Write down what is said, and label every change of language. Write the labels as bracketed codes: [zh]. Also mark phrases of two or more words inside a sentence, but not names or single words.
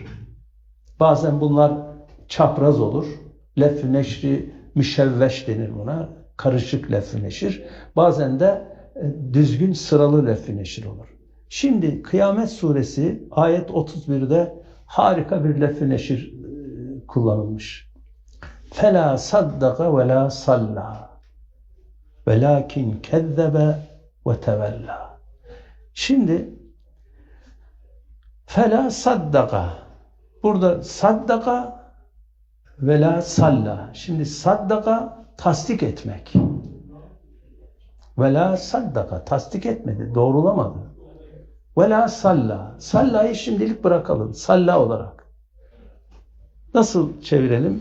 [tr] Bazen bunlar çapraz olur. Lef-ü neşri müşevveş denir buna. Karışık lef-ü neşir. Bazen de düzgün sıralı lef-ü neşir olur. Şimdi Kıyamet Suresi ayet 31'de harika bir lef-ü neşir kullanılmış. [ar] فَلَا صَدَّقَ وَلَا صَلَّى وَلَاكِنْ كَذَّبَ وَتَوَلَّى. [tr] Şimdi [ar] فَلَا صَدَّقَ, [tr] burada [ar] صدق ولا صلى. [tr] Şimdi saddaka tasdik etmek. [ar] ولا صدق [tr] tasdik etmedi, doğrulamadı. [ar] ولا صلى. [tr] Salla'yı şimdilik bırakalım. Salla olarak. Nasıl çevirelim?